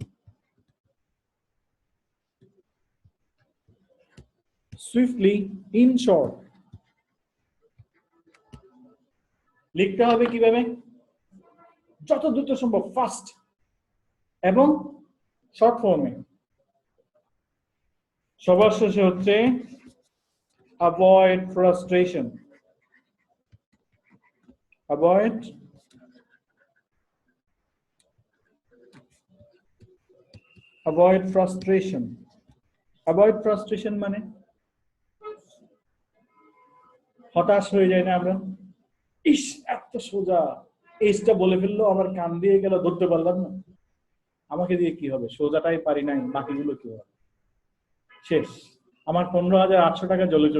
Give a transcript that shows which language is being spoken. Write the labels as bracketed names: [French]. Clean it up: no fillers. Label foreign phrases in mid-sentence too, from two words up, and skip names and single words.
[English] swiftly in short. [Bangla] লিখতে হবে কিভাবে, যত দ্রুত সম্ভব, ফাস্ট এবং [English] short form. [Bangla] সবার শেষে হচ্ছে [English] avoid frustration. avoid frustration. avoid frustration [Bangla] মানে হতাশ হয়ে যায় না আমরা, ইস এত সোজা, এইটা বলে ফেললো, আবার কান দিয়ে গেল, ধরতে পারলাম না, আমাকে দিয়ে কি হবে, সোজাটাই পারি নাই, বাকিগুলো কি হবে, শেষ, আমার 15,800 টাকা জলে চলে